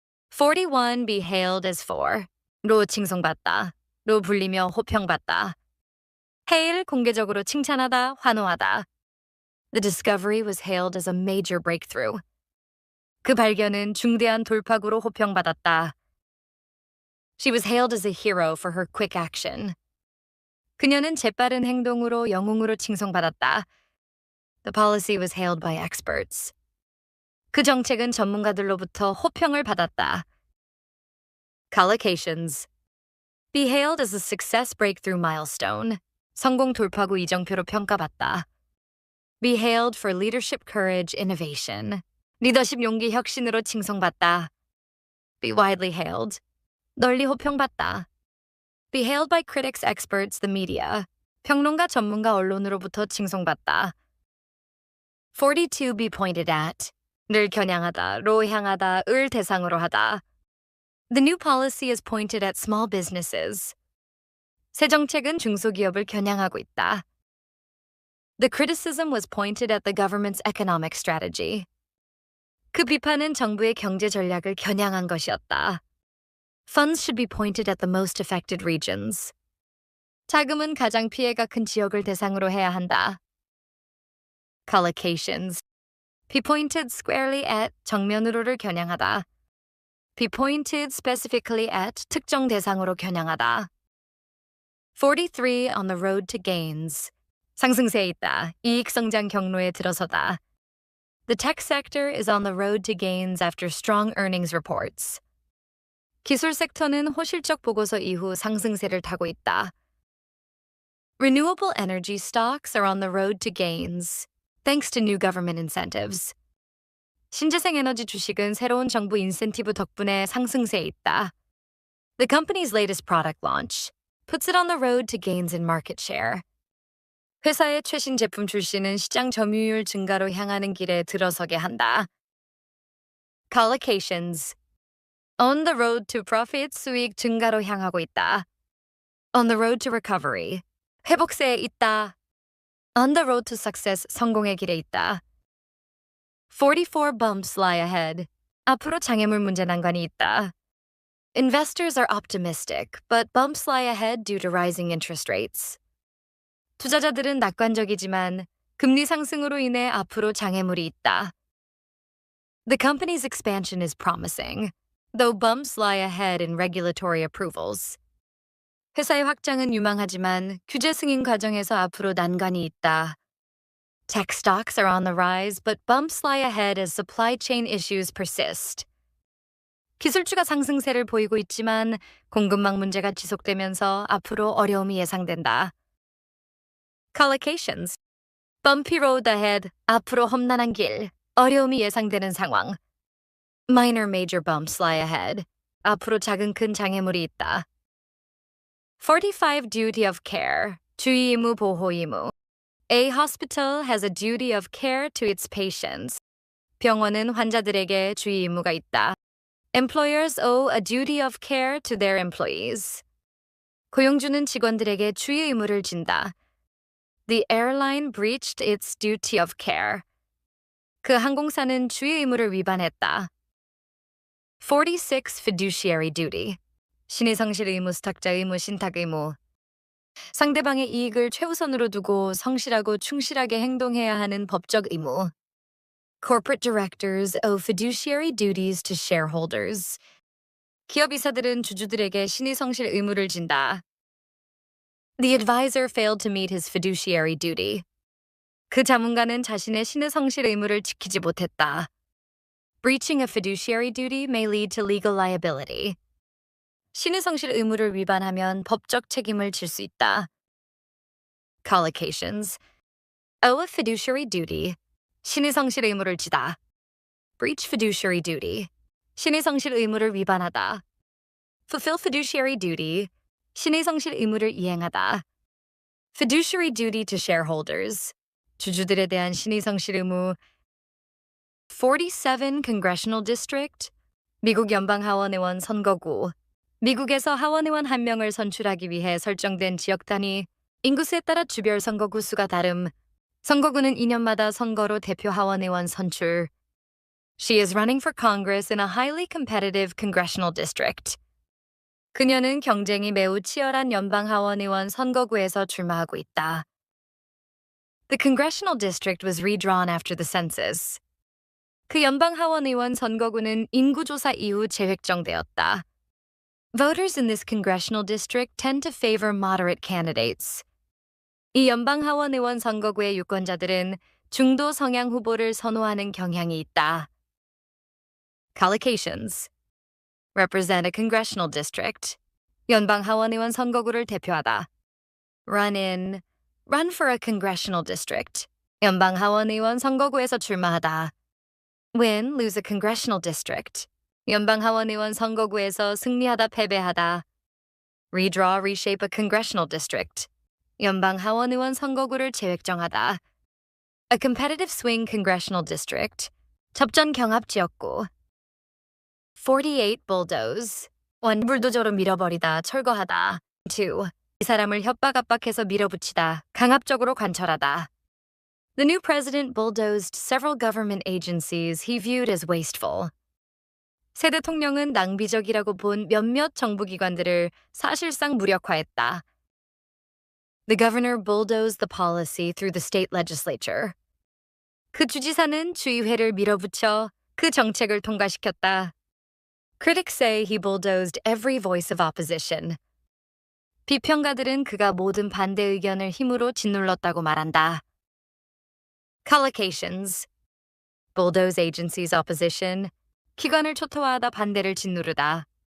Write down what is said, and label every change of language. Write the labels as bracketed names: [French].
[Korean] 41 [English] be hailed as [Korean] 4로 칭송받다, 로 불리며 호평받다. hail 공개적으로 칭찬하다, 환호하다. [English] The discovery was hailed as a major breakthrough. [Korean] 그 발견은 중대한 돌파구로 호평받았다. [English] She was hailed as a hero for her quick action. [Korean] 그녀는 재빠른 행동으로 영웅으로 칭송받았다. [English] The policy was hailed by experts. [Korean] 그 정책은 전문가들로부터 호평을 받았다. [English] Collocations. Be hailed as a success breakthrough milestone. [Korean] 성공 돌파구 이정표로 평가받다. [English] Be hailed for leadership courage innovation. [Korean] 리더십 용기 혁신으로 칭송받다. [English] Be widely hailed. [Korean] 널리 호평받다. [English] Be hailed by critics, experts, the media. [Korean] 평론가, 전문가, 언론으로부터 칭송받다. [English] 42 be pointed at. [Korean] 를 겨냥하다, 로 향하다, 을 대상으로 하다. [English] The new policy is pointed at small businesses. [Korean] 새 정책은 중소기업을 겨냥하고 있다. [English] The criticism was pointed at the government's economic strategy. [Korean] 그 비판은 정부의 경제 전략을 겨냥한 것이었다. [English] Funds should be pointed at the most affected regions. [Korean] 자금은 가장 피해가 큰 지역을 대상으로 해야 한다. [English] Collocations. Be pointed squarely at [Korean] 정면으로를 겨냥하다. [English] Be pointed specifically at [Korean] 특정 대상으로 겨냥하다. [English] 43 on the road to gains. [Korean] 상승세에 있다. 이익 성장 경로에 들어서다. [English] The tech sector is on the road to gains after strong earnings reports. [Korean] 기술 섹터는 호실적 보고서 이후 상승세를 타고 있다. [English] Renewable energy stocks are on the road to gains, thanks to new government incentives. [Korean] 신재생 에너지 주식은 새로운 정부 인센티브 덕분에 상승세에 있다. [English] The company's latest product launch puts it on the road to gains in market share. [Korean] 회사의 최신 제품 출시는 시장 점유율 증가로 향하는 길에 들어서게 한다. [English] Collocations. On the road to profit, [Korean] 수익 증가로 향하고 있다. [English] On the road to recovery. [Korean] 회복세에 있다. [English] On the road to success, [Korean] 성공의 길에 있다. [English] 44 bumps lie ahead. [Korean] 앞으로 장애물 문제 난관이 있다. [English] Investors are optimistic, but bumps lie ahead due to rising interest rates. [Korean] 투자자들은 낙관적이지만 금리 상승으로 인해 앞으로 장애물이 있다. [English] The company's expansion is promising, though bumps lie ahead in regulatory approvals. [Korean] 회사의 확장은 유망하지만 규제 승인 과정에서 앞으로 난관이 있다. [English] Tech stocks are on the rise, but bumps lie ahead as supply chain issues persist. [Korean] 기술주가 상승세를 보이고 있지만 공급망 문제가 지속되면서 앞으로 어려움이 예상된다. [English] Collocations. Bumpy road ahead. [Korean] 앞으로 험난한 길. 어려움이 예상되는 상황. [English] Minor major bumps lie ahead. [Korean] 앞으로 작은 큰 장애물이 있다. 45 [English] duty of care. [Korean] 주의 의무 보호 의무. [English] A hospital has a duty of care to its patients. [Korean] 병원은 환자들에게 주의 의무가 있다. [English] Employers owe a duty of care to their employees. [Korean] 고용주는 직원들에게 주의 의무를 진다. [English] The airline breached its duty of care. [Korean] 그 항공사는 주의 의무를 위반했다. [English] 46 fiduciary duty. [Korean] 신의 성실 의무, 수탁자 의무, 신탁 의무. 상대방의 이익을 최우선으로 두고 성실하고 충실하게 행동해야 하는 법적 의무. [English] Corporate directors owe fiduciary duties to shareholders. [Korean] 기업 이사들은 주주들에게 신의 성실 의무를 진다. [English] The advisor failed to meet his fiduciary duty. [Korean] 그 자문가는 자신의 신의 성실 의무를 지키지 못했다. [English] Breaching a fiduciary duty may lead to legal liability. [Korean] 신의 성실 의무를 위반하면 법적 책임을 질 수 있다. [English] Collocations. Owe a fiduciary duty. [Korean] 신의 성실 의무를 지다. [English] Breach fiduciary duty. [Korean] 신의 성실 의무를 위반하다. [English] Fulfill fiduciary duty. [Korean] 신의 성실 의무를 이행하다. [English] Fiduciary duty to shareholders. [Korean] 주주들에 대한 신의 성실 의무. [English] 47 Congressional District. [Korean] 미국 연방 하원의원 선거구. 미국에서 하원의원 한 명을 선출하기 위해 설정된 지역 단위, 인구수에 따라 주별 선거구 수가 다름. 선거구는 2년마다 선거로 대표 하원의원 선출. [English] She is running for Congress in a highly competitive congressional district. [Korean] 그녀는 경쟁이 매우 치열한 연방 하원 의원 선거구에서 출마하고 있다. [English] The congressional district was redrawn after the census. [Korean] 그 연방 하원 의원 선거구는 인구조사 이후 재획정되었다. [English] Voters in this congressional district tend to favor moderate candidates. [Korean] 이 연방 하원 의원 선거구의 유권자들은 중도 성향 후보를 선호하는 경향이 있다. [English] Collocations. Represent a congressional district. [Korean] 연방 하원 의원 선거구를 대표하다. [English] Run for a congressional district. [Korean] 연방 하원 의원 선거구에서 출마하다. [English] Lose a congressional district. [Korean] 연방 하원 의원 선거구에서 승리하다 패배하다. [English] Reshape a congressional district. [Korean] 연방 하원 의원 선거구를 재획정하다. [English] A competitive swing congressional district. [Korean] 접전 경합 지역구. 48 bulldoze. 불도저로 밀어버리다, 철거하다. 2. 이 사람을 협박 압박해서 밀어붙이다, 강압적으로 관철하다. [English] The new president bulldozed several government agencies he viewed as wasteful. [Korean] 새 대통령은 낭비적이라고 본 몇몇 정부기관들을 사실상 무력화했다. [English] The governor bulldozed the policy through the state legislature. [Korean] 그 주지사는 주의회를 밀어붙여 그 정책을 통과시켰다. [English] Critics say he bulldozed every voice of opposition. [Korean] 비평가들은 그가 모든 반대 의견을 힘으로 짓눌렀다고 말한다. [English] Collocations. Bulldoze agencies opposition. [Korean] 기관을 초토화하다 반대를 짓누르다.